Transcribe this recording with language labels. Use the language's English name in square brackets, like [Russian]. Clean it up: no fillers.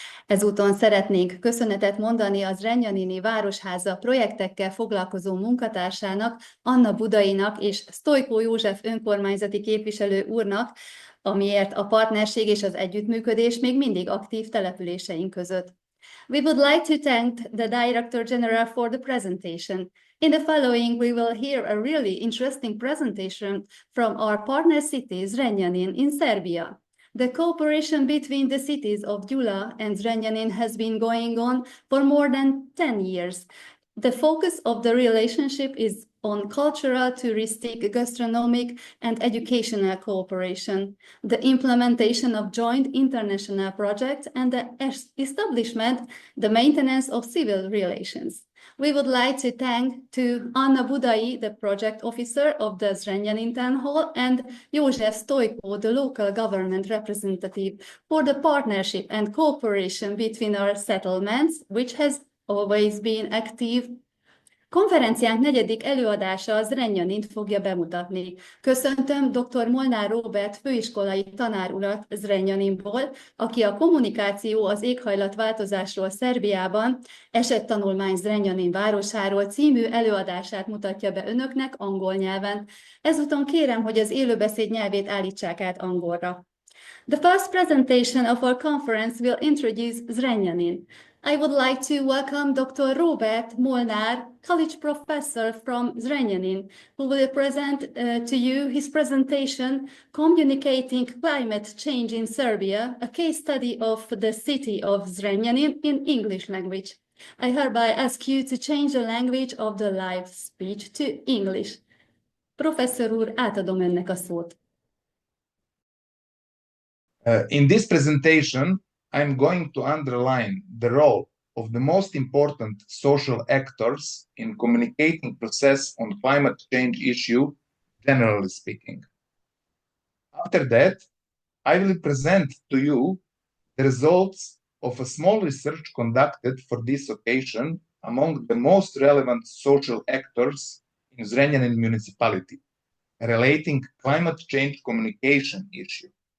[Hungarian] Ezúton szeretnénk köszönetet mondani az Zrenjanini Városháza projektekkel foglalkozó munkatársának, Anna Budainak és Sztojkó József önkormányzati képviselő úrnak, amiért a partnerség és az együttműködés még mindig aktív településeink között. [English] We would like to thank the Director General for the presentation. In the following, we will hear a really interesting presentation from our partner city, Zrenjanin, in Serbia. The cooperation between the cities of Gyula and Zrenjanin has been going on for more than 10 years. The focus of the relationship is on cultural, touristic, gastronomic, and educational cooperation, the implementation of joint international projects, and the establishment, the maintenance of civil relations. We would like to thank to Anna Budai, the project officer of the Zrenjanin Town Hall, and József Sztojkó, the local government representative, for the partnership and cooperation between our settlements, which has always been active. [Hungarian] Konferenciánk negyedik előadása a Zrenjanint fogja bemutatni. Köszöntöm dr. Molnár Róbert főiskolai tanár urat Zrenjaninból, aki a Kommunikáció az éghajlatváltozásról Szerbiában, Esettanulmány Zrenjanin városáról című előadását mutatja be önöknek angol nyelven. Ezúton kérem, hogy az élőbeszéd nyelvét állítsák át angolra. [English] The first presentation of our conference will introduce Zrenjanin. I would like to welcome Dr. Róbert Molnár, college professor from Zrenjanin, who will present to you his presentation, Communicating Climate Change in Serbia, a case study of the city of Zrenjanin in English language. I hereby ask you to change the language of the live speech to English. [Hungarian] Professzor úr, átadom önnek a szót. [English] In this presentation, I'm going to underline the role of the most important social actors in communicating process on climate change issue, generally speaking. After that, I will present to you the results of a small research conducted for this occasion among the most relevant social actors in Zrenjanin municipality, relating climate change communication issue.